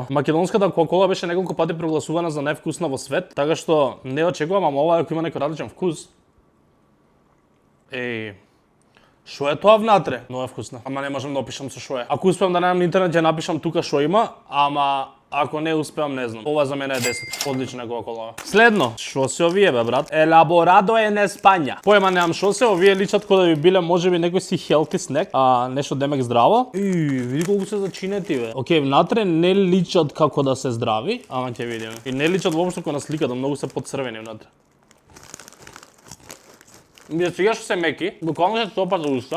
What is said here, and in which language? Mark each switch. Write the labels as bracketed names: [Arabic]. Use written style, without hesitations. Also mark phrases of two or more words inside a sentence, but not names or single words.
[Macedonian] Македонската кола-кола беше неколку пати прогласувана за највкусна во свет, така што не очекувам, ама ова ако има некој различен вкус. Шо е тоа внатре? Много е вкусна. Ама не можам да опишам со шо е. Ако успеам да најдам на интернет ќе напишам тука шо има, ама ако не успеам не знам. Ова за мене е 10. Одлична кола-кола. Следно, шо се овие бе брат? [Spanish] Elaborado en España. [Macedonian] Поема немам шо се, овие личат кој да би биле можеби некој си [English] healthy snack, [Macedonian] нешто демек здраво. Види колку се зачинети бе. Океј, внатре не личат како да се здрави, ама ќе видиме. И не личат воопшто како на сликата, многу се подцрвени внатре. Сега што се меки, буквално се топа за уста.